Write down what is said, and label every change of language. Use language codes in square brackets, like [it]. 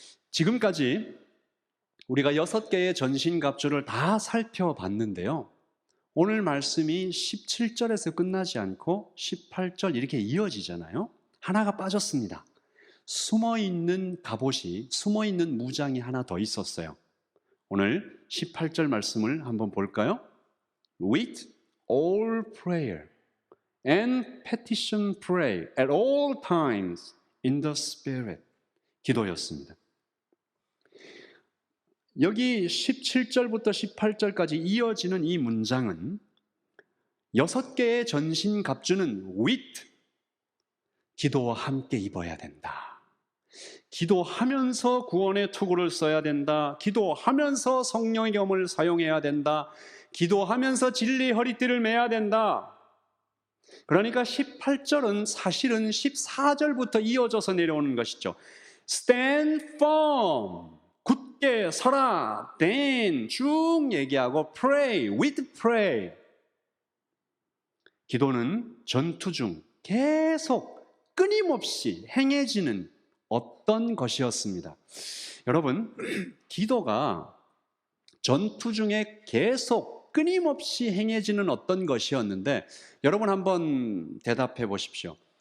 [ko] 지금까지 우리가 6개의 전신갑주를 다 살펴봤는데요. 오늘 말씀이 17절에서 끝나지 않고 18절 이렇게 이어지잖아요. 하나가 빠졌습니다. 숨어있는 갑옷이, 숨어있는 무장이 하나 더 있었어요. 오늘 18절 말씀을 한번 볼까요? [en] With all prayer and petition pray at all times in the Spirit. [ko] 기도였습니다. 여기 17절부터 18절까지 이어지는 이 문장은 6개의 전신갑주는 with, 기도와 함께 입어야 된다. 기도하면서 구원의 투구를 써야 된다. 기도하면서 성령의 검을 사용해야 된다. 기도하면서 진리의 허리띠를 매야 된다. 그러니까 18절은 사실은 14절부터 이어져서 내려오는 것이죠. [en] Stand firm. [ko] 굳게 서라. [en] Then [ko] 쭉 얘기하고 [en] pray, with pray. [ko] 기도는 전투 중 계속 끊임없이 행해지는 어떤 것이었습니다. 여러분, 기도가 전투 중에 계속 끊임없이 행해지는 어떤 것이었는데 여러분 한번 대답해 보십시오.